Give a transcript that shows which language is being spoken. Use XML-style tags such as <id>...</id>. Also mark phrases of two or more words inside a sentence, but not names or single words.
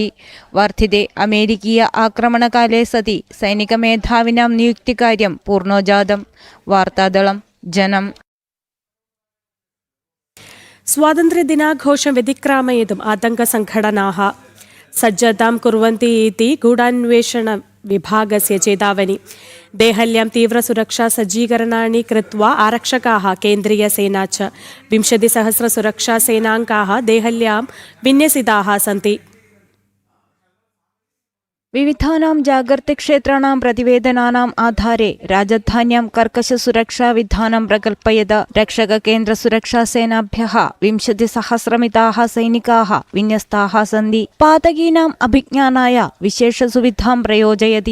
<sa>വർദ്ധിതേ അമേരിക്കീയ ആക്രമണകാലേ സതി സൈനിക മേധാവിനാം നിയുക്തികാര്യം പൂർണ്ണോജാതം. വാർത്താദളം ജനം. സ്വാതന്ത്ര്യദിനാഘോഷം വ്യതിക്രാമയിതും ആതങ്കസംഘടനാः സജ്ജതാം കുർവन्ति इति गूढान्वेषण विभागस्य चेतावनी. देहल्यां तीव्रसुरक्षा सज्जीकरणानि कृत्वा आरक्षकाः केन्द्रीयसेना च 20,000 सुरक्षासेनाङ्काः देहल्यां विन्यसिताः सन्ति. വിവിധാനാം ജാഗ്രതക്ഷേത്രാണാം പ്രതിവേദനാനാം ആധാരെ രാജധാന്യാം കർക്കശസുരക്ഷാവിധാനം പ്രകൽപ്പയത്. രക്ഷകകേന്ദ്രസുരക്ഷാസേനാഭ്യः 20,000 സൈനികാः വിന്യസ്താः സന്തി. പാതകീനാം അഭിജ്ഞാനായ വിശേഷസുവിധാം പ്രയോജയതി.</sa>